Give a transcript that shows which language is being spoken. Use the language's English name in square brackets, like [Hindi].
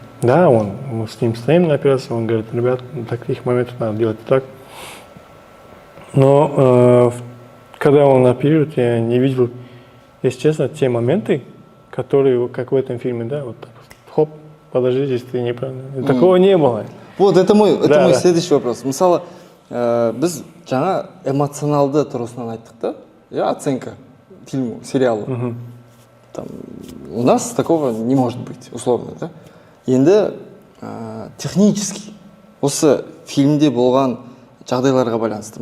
[Russian] Да, мы с ним стоим на операции, он говорит: ребят, таких моментов надо делать так. Но когда он оперирует, я не видел, если честно, те моменты, которые, как в этом фильме, да, вот так, хоп, подожди, здесь ты неправильно. Такого не было. Вот, это мой следующий вопрос. [Kazakh] Мысалы, біз жаңа эмоционалды тұрғысынан айттық та, [Russian] оценка фильму, сериалу. Там, у нас такого не может быть, условно, да? [Kazakh] Енді технически осы фильмде болған жағдайларға байланысты.